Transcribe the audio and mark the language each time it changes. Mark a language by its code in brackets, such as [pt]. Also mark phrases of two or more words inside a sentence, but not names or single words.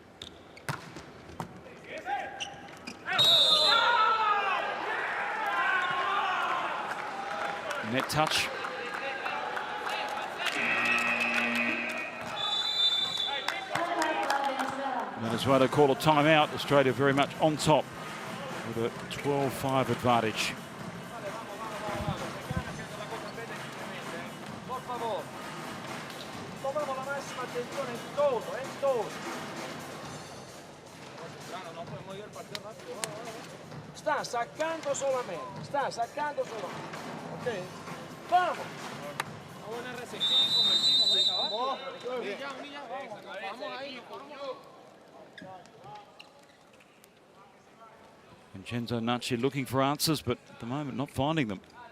[en] Net touch. Venezuela call a timeout. Australia very much on top with a 12-5 advantage. [it] Sta saccando solamente, sta saccando solamente. [es] Ok? Vamos. Buena recepción y convertimos, venga, vamos. Vamos ahí, [en] Vincenzo Nucci looking for answers, but at the moment not finding them.